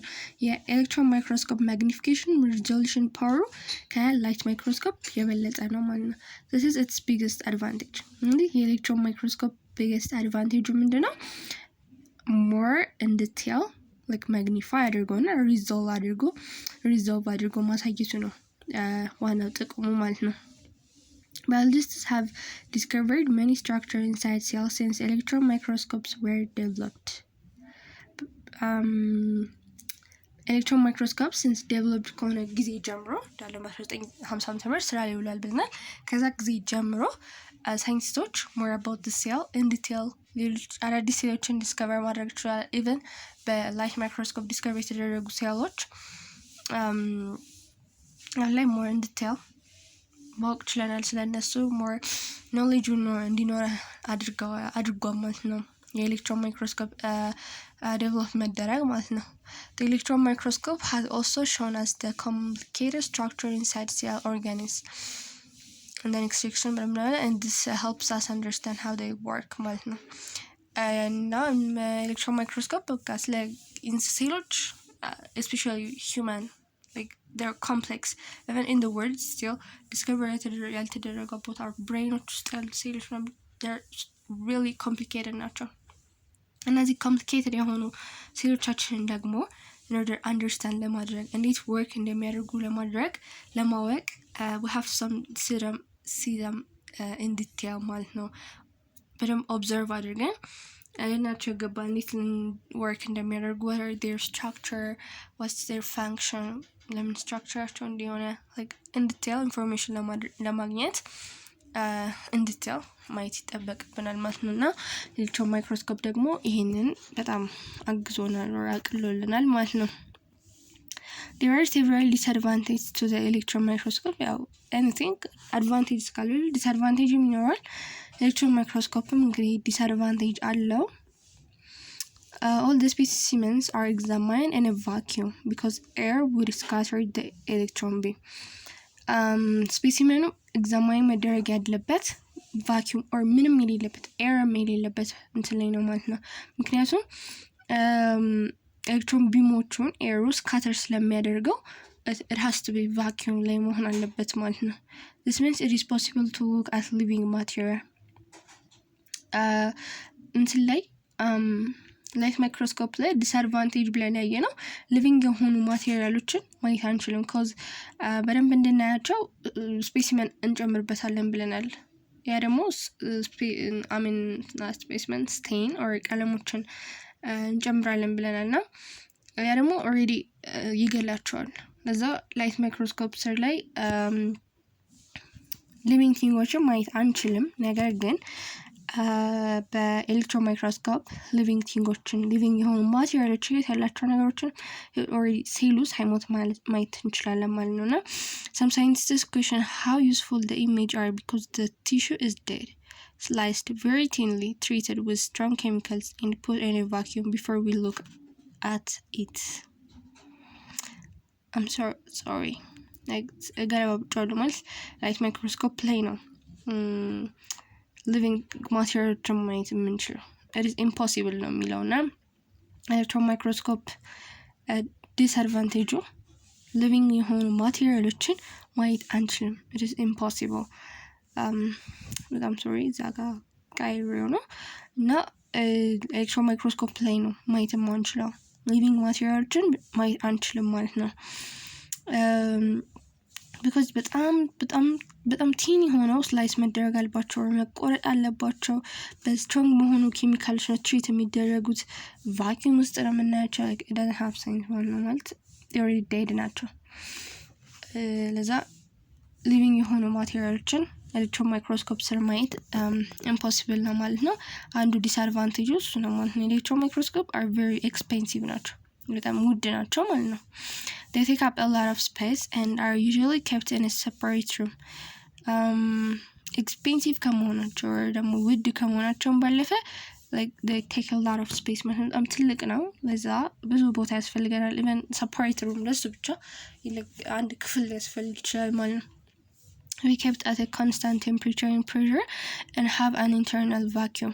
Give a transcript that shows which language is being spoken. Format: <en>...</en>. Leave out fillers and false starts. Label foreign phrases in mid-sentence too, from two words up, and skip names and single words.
<en>Electron microscope magnification resolution power</en> <am>ከላይት ማይክሮስኮፕ የበለጠ ነው ማለት ነው።</am> <en>This is its biggest advantage.</en> <am>እንግዲህ የኤሌክትሮን ማይክሮስኮፕ</am> <en>biggest advantage</en> <am>ምንድነው?</am> <en>more in detail like magnify</en> <am>አድርጎና resolve አድርጎ ማሳየቱ ነው ዋናው ጥቅሙ ማለት ነው።</am> <en>Biologists have discovered many structures inside cells since electron microscopes were developed. Electron microscope since developed</en> <am>ከሆነ ጊዜ ጀምሮ እንዳለው 1950 ዓ.ም ስራ ላይ ውሏል ብለናል። ከዛ ጊዜ ጀምሮ ሳይንቲስቶች</am> <en>more about the cell in detail</en> <am>ሌሎች አዳዲስ ሴሎችን ዲስከቨር ማድረግ ይችላል። ኢቨን በላይት ማይክሮስኮፕ ዲስከቨር የተደረጉ ሴሎች ላይ</am> <en>more in detail</en> <am>ማወቅ ችለናል። ስለነሱ more</am> <en>knowledge</en> <am>እንዲኖር አድርጓል ማለት ነው። የኤሌክትሮን ማይክሮስኮፕ develop መደረግ ማለት ነው።</am> <en>The electron microscope has also shown us the complicated structure inside cell organisms and then extraction and this helps us understand how they work</en> <am>ማለት ነው። እና ኤሌክትሮን ማይክሮስኮፕ በቃ ስለ ሴሎች</am> <en>especially human like they're complex even in the world still discover</en> <am>ያልተደረገ ቦታ ብሬኖች ውስጥ ያሉ ሴሎች</am> <en>they're really complicated</en> <am>ናቸው። እነዚህ complicated የሆኑ ሴሎቻችንን ደግሞ</am> <en>in order understand</en> <am>ለማድረግ እንዴት work እንደሚያደርጉ</am> <en>ለማወቅ we have some see them in detail</en> <am>ማለት ነው። በደንብ observe አድርገን ናቸው ገባ እንዴት work እንደሚያደርጉ</am> <en>what are their structure what's their function</en> <am>ለምን structureቸው እንዲሆነ</am> <en>like in detail information</en> <am>ለማግኘት</am> <en>in detail</en> <am>ማየት ይጠበቅብናል ማለት ነውና</am> <en>electron microscope</en> <am>ደግሞ ይሄንን በጣም አግዞናል or አቅሎልናል ማለት ነው።</am> <en>There are several disadvantages to the electron microscope. Anything advantage</en> <am>ካሉ disadvantage ይኖራል። ኤሌክትሮን ማይክሮስኮፕም እንግዲህ disadvantage አለው።</am> <en>All the specimens are examined in a vacuum because air would scatter the electron beam.</en> <am>ስፔሲመኑ ኤግዛማይን መደረግ ያለበት</am> <en>vacuum or</en> <am>ምንም የሌለበት ኤር የሌለበት እንትን ላይ ነው ማለት ነው። ምክንያቱም ኤሌክትሮን ቢሞቹን ኤሩ ስካተር ስለሚያደርገው</am> <en>it has to be vacuum</en> <am>ላይ መሆን አለበት ማለት ነው።</am> <en>This means it is possible to look at living material</en> <am>እንትን ላይ</am> <en>light microscope</en> <am>ላይ ዲስአድቫንቴጅ ብለን ያየነው ሊቪንግ የሆኑ ማቴሪያሎችን ማየት አንችልም ኮዝ በደንብ እንድናያቸው ስፔሲመን እንጨምርበታለን ብለናል። ያ ደግሞ</am> <en>specimen stain or</en> <am>ቀለሞችን እንጨምራለን ብለናልና ያ ደግሞ ኦልሬዲ ይገላቸዋል። ለዛ</am> <en>light microscope</en> <am>ስር ላይ ሊቪንግ ቲንጎችን ማየት አንችልም። ነገር ግን በኤሌክትሮን ማይክሮስኮፕ ሊቪንግ ቲንጎችን ሊቪንግ የሆኑ ማቴሪያሎች ያላቸው ነገሮችን ኦልሬዲ ሴሉ ሳይሞት ማየት እንችላለን ማለት ነው። እና</am> <en>some scientists question how useful the image are because the tissue is dead, sliced very thinly, treated with strong chemicals and put in a vacuum before we look at it. I'm sorry</en> <am>ገለባብጫዋለሁ ማለት</am> <en>light microscope</en> <am>ላይ ነው ሊቪንግ ማቴሪያሎችን ማየት የምንችለው።</am> <en>it is impossible</en> <am>ነው የሚለውና</am> <en>electron microscope</en> <am>ዲስአድቫንቴጁ ሊቪንግ የሆኑ ማቴሪያሎችን ማየት አንችልም።</am> <en>it is impossible</en> <am>በጣም ሶሪ ዛጋ ቃይሬው ነው እና</am> <en>electron microscope</en> <am>ላይ ነው ማየት የማንችለው ሊቪንግ ማቴሪያሎችን ማየት አንችልም ማለት ነው። because በጣም ቲኒ ሆነው ስላይስ መደረግ አለባቸው መቆረጥ አለባቸው በስትሮንግ መሆኑ ኬሚካሎች ነው ትሪት የሚደረጉት ቫኪዩም ውስጥ ነው የምናያቸው</am> <en>like it doesn't have sense</en> <am>ማለት</am> <en>they already dead</en> <am>ናቸው። ለዛ ሊቪንግ የሆኑ ማቴሪያሎችን</am> <en>electron microscope</en> <am>ስር ማየት impossible ነው ማለት ነው። አንዱ ዲስአድቫንቴጅ እሱ ነው ማለት ነው።</am> <en>electron microscope are very expensive</en> <am>ናቸው በጣም ውድ ናቸው ማለት ነው።</am> <en>they take up a lot of space and are usually kept in a separate room.</en> <am>expensive ከመሆናቸው ደግሞ ውድ ከመሆናቸው ባለፈ</am> <en>like they take a lot of space</en> <am>በጣም ትልቅ ነው። ለዛ ብዙ ቦታ ያስፈልገናል</am> <en>even separate room</en> <am>ለሱ ብቻ አንድ ክፍል ያስፈልግ ይችላል ማለት ነው።</am> <en>we kept at a constant temperature and pressure and have an internal vacuum.</en>